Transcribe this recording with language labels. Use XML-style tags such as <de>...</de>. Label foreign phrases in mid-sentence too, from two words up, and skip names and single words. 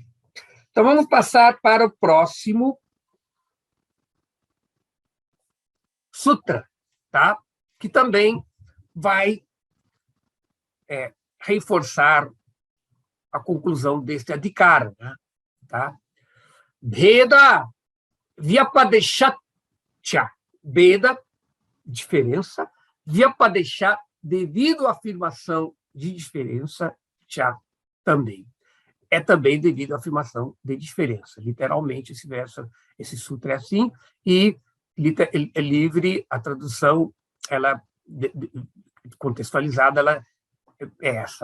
<pt>Então, vamos passar para o próximo sutra, tá? Que também vai reforçar a conclusão deste adhikara, né? Tá?</pt> <sa>Bheda vyapadeshatya.</sa> <pt>Bheda, diferença. Vyapadeshat, devido à afirmação de diferença, tya, também. É também devido à afirmação de diferença. Literalmente, esse sutra é assim, e é livre, a tradução, ela, contextualizada, ela é essa.</pt>